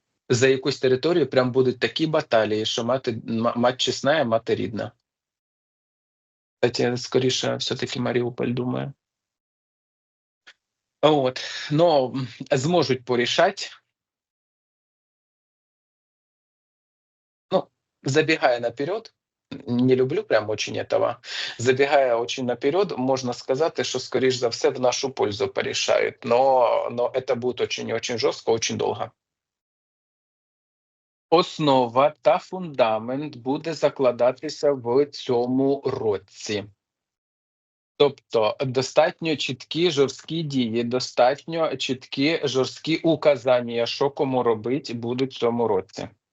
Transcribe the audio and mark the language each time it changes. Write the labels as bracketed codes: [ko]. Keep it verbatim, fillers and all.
[uk] За якусь територію прям будуть такі баталії, що мати м- мать чесна, мати рідна. Кстати, скоріше, все-таки Маріуполь, думаю. От, но м, зможуть порішати. [ru] Ну, забегая наперед, не люблю прям очень этого, забегая очень наперед, можно сказать, что, скорее за все, в нашу пользу порешают. Но, но это будет очень и очень жестко, очень долго. [uk] Основа та фундамент буде закладатися в цьому році. Тобто достатньо чіткі жорсткі дії, достатньо чіткі жорсткі указання, що кому робити, будуть в цьому році.